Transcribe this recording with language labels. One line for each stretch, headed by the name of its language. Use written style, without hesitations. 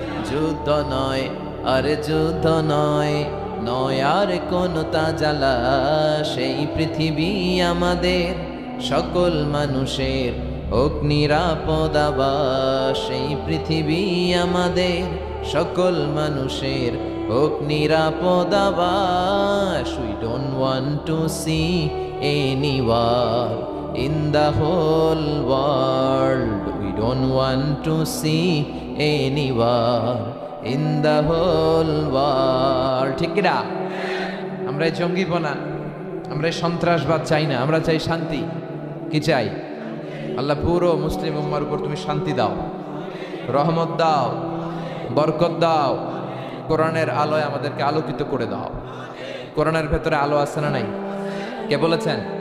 Bangla: যুদ্ধ নয়, আরে যুদ্ধ নয়, নয় আর কোন তাজালা, সেই পৃথিবী আমাদের সকল মানুষের হোক নিরাপদ আবাস, সেই পৃথিবী আমাদের সকল মানুষের হোক নিরাপদ আবাস।
English: We don't want to see any war in the whole world. We don't want to see any war in the whole world.
Bangla: ঠিক কিনা? আমরা এই জঙ্গিপনা, আমরা এই সন্ত্রাসবাদ চাই না, আমরা চাই শান্তি। কি চাই? আল্লাহ পুরো মুসলিম উম্মার উপর তুমি শান্তি দাও, রহমত দাও, বরকত দাও। কোরআনের আলোয় আমাদেরকে আলোকিত করে দাও। কোরআনের ভেতরে আলো আছে না নাই? কে বলেছেন?